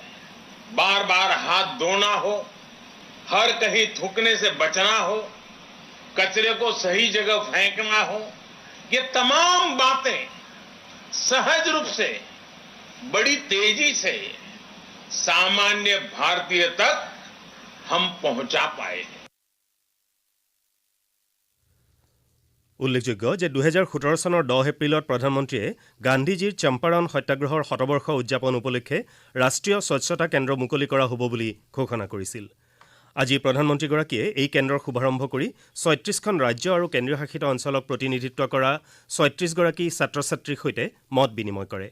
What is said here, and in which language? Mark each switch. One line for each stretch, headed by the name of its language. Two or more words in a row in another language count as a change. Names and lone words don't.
Hindi: बार बार हाथ धोना हो, हर कहीं थूकने से बचना हो, कचरे को सही जगह फेंकना हो, ये तमाम बातें सहज रूप से बड़ी तेजी से सामान्य भारतीय तक हम पहुंचा पाए हैं।
Assamese: উল্লেখযোগ্য যে 2017 চনৰ 10 এপ্ৰিলত প্ৰধানমন্ত্ৰীয়ে গান্ধীজীৰ চম্পাৰণ সত্যাগ্ৰহৰ শতবৰ্ষ উদযাপন উপলক্ষে ৰাষ্ট্ৰীয় স্বচ্ছতা কেন্দ্ৰ মুকলি কৰা হ'ব বুলি ঘোষণা কৰিছিল। আজি প্ৰধানমন্ত্ৰীগৰাকীয়ে এই কেন্দ্ৰৰ শুভাৰম্ভ কৰি ৩৬খন ৰাজ্য আৰু কেন্দ্ৰীয় শাসিত অঞ্চলক প্ৰতিনিধিত্ব কৰা ৩৬গৰাকী ছাত্ৰ ছাত্ৰীৰ সৈতে মত বিনিময় কৰে।